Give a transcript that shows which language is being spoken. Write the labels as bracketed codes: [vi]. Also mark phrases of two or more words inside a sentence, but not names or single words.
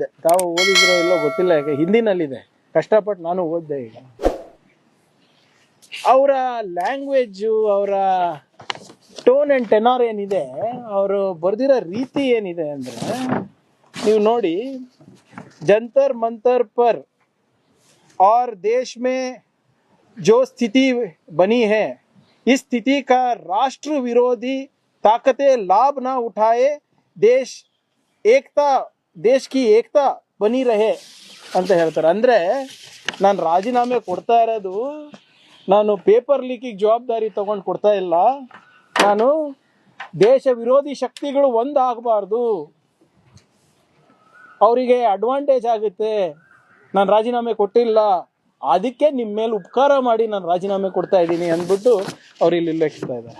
[kn] ತಾವು ಓದಿದ್ರೋ ಇಲ್ಲೋ ಗೊತ್ತಿಲ್ಲ, ಯಾಕೆ ಹಿಂದಿನಲ್ಲಿದೆ. ಕಷ್ಟಪಟ್ಟು ನಾನು ಓದಿದೆ. ಈಗ ಅವರ ಲ್ಯಾಂಗ್ವೇಜು, ಅವರ [en] tone and tenor [kn] ಏನಿದೆ, ಅವರು ಬರೆದಿರೋ ರೀತಿ ಏನಿದೆ ಅಂದರೆ, ನೀವು ನೋಡಿ, ಜಂತರ್ ಮಂತರ್ [hi] ಪರ್ और देश में जो स्थिति बनी है, इस स्थिति का राष्ट्र विरोधी ताकतें लाभ ना उठाए, देश की एकता बनी रहे [kn] ಅಂತ ಹೇಳ್ತಾರೆ. ಅಂದರೆ ನಾನು ರಾಜೀನಾಮೆ ಕೊಡ್ತಾ ಇರೋದು, ನಾನು ಪೇಪರ್ ಲೀಕಿಗೆ ಜವಾಬ್ದಾರಿ ತಗೊಂಡು ಕೊಡ್ತಾ ಇಲ್ಲ. ನಾನು ದೇಶ ವಿರೋಧಿ ಶಕ್ತಿಗಳು ಒಂದಾಗಬಾರ್ದು, ಅವರಿಗೆ ಅಡ್ವಾಂಟೇಜ್ ಆಗುತ್ತೆ, ನಾನು ರಾಜೀನಾಮೆ ಕೊಟ್ಟಿಲ್ಲ, ಅದಕ್ಕೆ ನಿಮ್ಮ ಮೇಲೆ ಉಪಕಾರ ಮಾಡಿ ನಾನು ರಾಜೀನಾಮೆ ಕೊಡ್ತಾ ಇದ್ದೀನಿ ಅಂದ್ಬಿಟ್ಟು ಅವ್ರು ಇಲ್ಲಿ ಉಲ್ಲೇಖಿಸ್ತಾ ಇದ್ದಾರೆ.